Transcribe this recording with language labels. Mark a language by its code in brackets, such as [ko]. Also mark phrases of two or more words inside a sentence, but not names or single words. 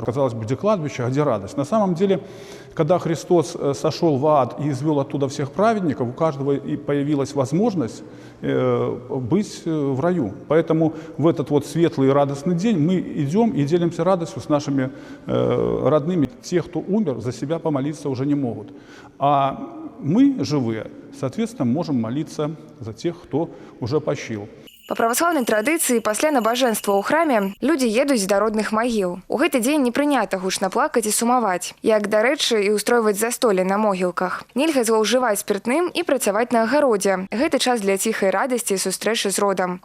[ru] Казалось бы, где кладбище, а где радость? На самом деле, когда Христос сошел в ад и извел оттуда всех праведников, у каждого и появилась возможность быть в раю. Поэтому в этот вот светлый и радостный день мы идем и делимся радостью с нашими родными. Те, кто умер, за себя помолиться уже не могут. А мы, живые, соответственно, можем молиться за тех, кто уже почил. [be] Па праваслаўнай традыцыі пасля набажэнства ў храме людзі едуць да родных магіл. У гэты дзень не прынята гучна плакаць і сумаваць. Як, дарэчы, і ўстройваць застолле на могілках. Нельга злоўжываць спіртным і працаваць на агародзе. Гэты час для ціхай радасці і сустрэчы з родам.